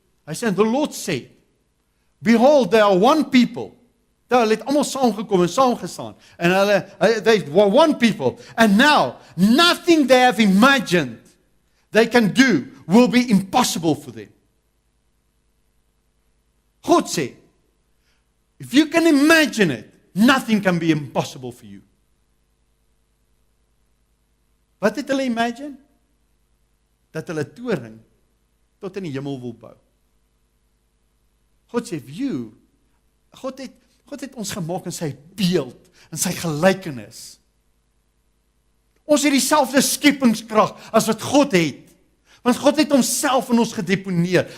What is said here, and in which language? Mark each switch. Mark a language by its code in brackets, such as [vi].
[af] Hy sê, [en] the Lord said, behold, there are one people. [af] Hulle het almal saamgekom en saamgestaan. [en] En they were one people. And now, nothing they have imagined they can do will be impossible for them. [af] God sê, [en] if you can imagine it, nothing can be impossible for you. [af] Wat het hulle imagine? Dat hulle toring tot in die hemel wil bou. God sê, God het ons gemaak in sy beeld, in sy gelykenis. Ons het dieselfde skepingskrag as wat God het. Want God het homself in ons gedeponeer.